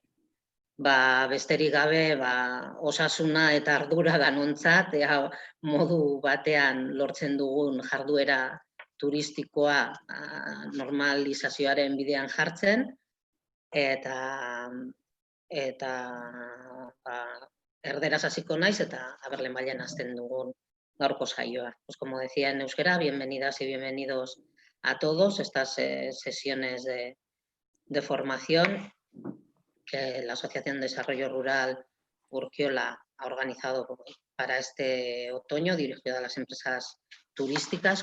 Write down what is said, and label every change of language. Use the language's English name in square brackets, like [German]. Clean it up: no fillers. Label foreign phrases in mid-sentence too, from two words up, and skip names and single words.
[Basque] Besterik gabe, osasuna eta ardura danontzat, modu batean lortzen dugun jarduera turistikoa normalizazioaren bidean jartzen, eta erderaz hasiko naiz eta aberlen bailen hasten dugun gaurko saioa. [Spanish] Pues como decía en euskera, bienvenidas y bienvenidos a todos estas sesiones de formación que la Asociación de Desarrollo Rural Urkiola ha organizado para este otoño, dirigido a las empresas turísticas.